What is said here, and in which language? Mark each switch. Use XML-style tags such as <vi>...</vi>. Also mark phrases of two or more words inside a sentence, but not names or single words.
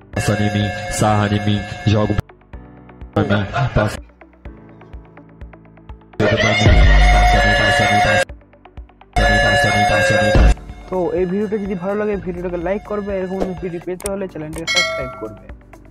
<pt>passa em mim, sarra em mim, joga pra mim, passa pra mim, passa em mim.</pt> <bn>তো এই ভিডিওটা যদি ভালো লাগে ভিডিওটাকে লাইক করবে, এরকম ভিডিও পেতে হলে চ্যানেলটাকে সাবস্ক্রাইব করবে।</bn>